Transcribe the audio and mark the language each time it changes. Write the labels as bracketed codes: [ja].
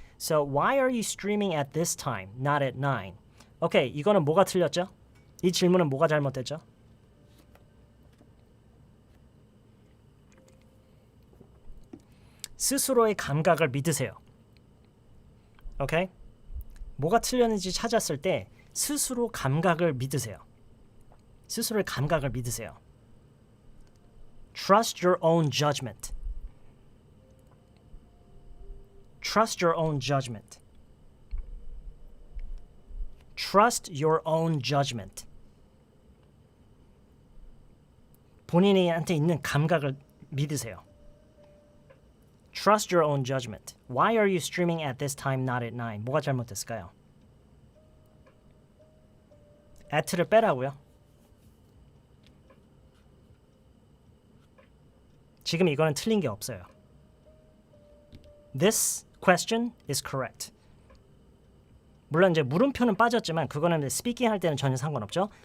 [en] So why are you streaming at this time, not at 9? [ko] Okay, 이거는 뭐가 틀렸죠? 이 질문은 뭐가 잘못됐죠? 스스로의 감각을 믿으세요. 오케이? 뭐가 틀렸는지 찾았을 때 스스로 감각을 믿으세요. 스스로의 감각을 믿으세요. [en] Trust your own judgment. Trust your own judgment. Trust your own judgment. [ko] 본인한테 있는 감각을 믿으세요. [en] Trust your own judgment. Why are you streaming at this time, not at 9? [ko] 뭐가 잘못됐을까요? at를 빼라고요. 지금 이거는 틀린 게 없어요. [en] This question is correct. [ko] 물론 이제 물음표는 빠졌지만 그거는 스피킹 할 때는 전혀 상관없죠.